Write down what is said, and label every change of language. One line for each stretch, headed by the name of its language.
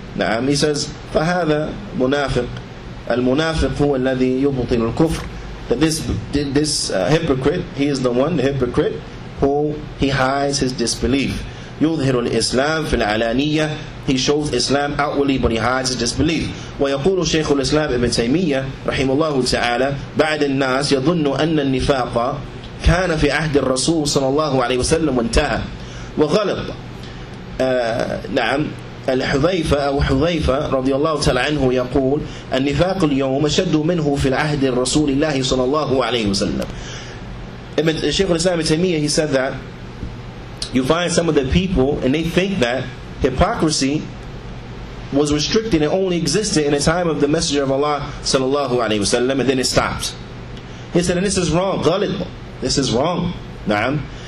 English: نعم, he says
Arabic: فهذا منافق المنافق هو الذي يبطل الكفر,
English: that this hypocrite, he is the one, the hypocrite, who he hides his disbelief.
Arabic: يظهر الإسلام في العلانية,
English: he shows Islam outwardly but he hides his disbelief.
Arabic: ويقول شيخ الإسلام ابن تيمية رحمه الله تعالى بعد الناس يظن أن النفاق كان في عهد الرسول صلى الله عليه وسلم وانتهى وغلط. نعم, حذيفة رضي الله تعالى عنه يقول النفاق اليوم أشد منه في العهد الرسول الله صلى الله عليه وسلم.
English: Shaykh al-Islam ibn Taymiyyah, he said that you find some of the people and they think that hypocrisy was restricted and only existed in the time of the Messenger of Allah sallallahu alaihi wasallam, and then it stopped. He said, and this is wrong, ghalib, this is wrong. Naam.